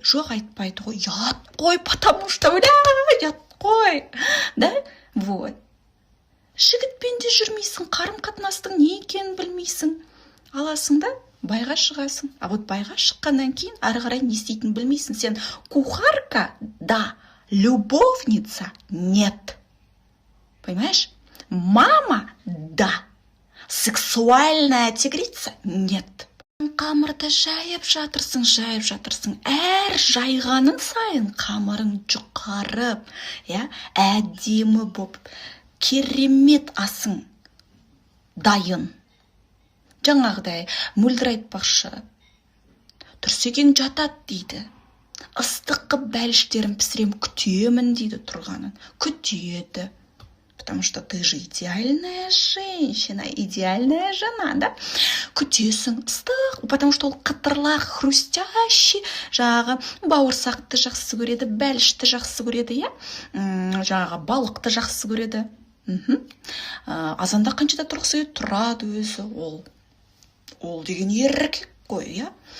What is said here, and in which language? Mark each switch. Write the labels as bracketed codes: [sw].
[kk] Жоқ, айтпайды ғой, ят қой, [ru] потому что, [kk] ят қой. [ru] Да? Вот. [kk] Жігітпен де жүрмейсің, қарым-қатынастың не екенін білмейсің. Аласың да, байға шығасың. [ru] А вот [kk] байға шыққаннан кейін ары қарай не істейтінін білмейсің. Сен [ru] кухарка, да, любовница, нет. Понимаешь? Мама, да. Сексуальная тигрица, нет. [kk] Қамырды жайып жатырсың. Әр жайғаның сайын қамырың жұқарып, әдемі боп, керемет асың дайын. Жаңағыдай мөлдір айтпақшы, Тұрсекең жатат дейді. Ыстыққы бәліштерін пісірем, күтемін дейді тұрғанын. Күтеді. [ru] Потому что ты же идеальная женщина, идеальная жена, да? [kk] Күтесің ыстық, [ru] потому что [kk] ол қытырлақ, [ru] хрустящий, [kk] жағы бауырсақты жақсы көреді, бәлішті жақсы көреді, я? Жағы балықты жақсы көреді. Азанда қаншада тұрғысы тұрады өзі, ол деген еркек қой, я?